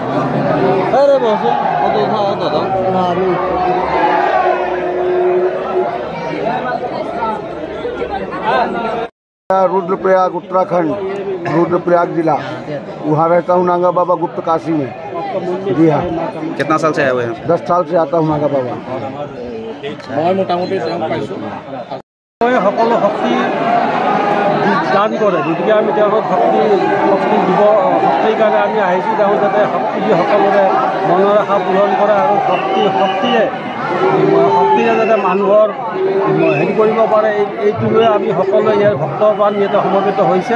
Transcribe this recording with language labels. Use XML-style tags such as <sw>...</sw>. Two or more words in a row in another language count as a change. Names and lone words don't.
<hi>रुद्रप्रयाग उत्तराखंड, रुद्रप्रयाग जिला, वहाँ रहता हूँ नागा बाबा गुप्त काशी में। जी हाँ। कितना साल से आए हुए हैं? 10 साल से आता हूँ नागा बाबा।</hi> <as>সকলো শক্তি দান কৰে, গতিকে আমি তেওঁলোকক শক্তি দিব, শক্তিৰ কাৰণে আমি আহিছোঁ। তেওঁ যাতে শক্তি দি সকলোৰে মনৰ আশা পূৰণ কৰে আৰু শক্তিৰে যাতে মানুহৰ হেৰি কৰিব পাৰে, এইটো লৈ আমি সকলোৱে ইয়াৰ ভক্তপ্ৰাণ ইয়াতে সমবেত হৈছে।</as>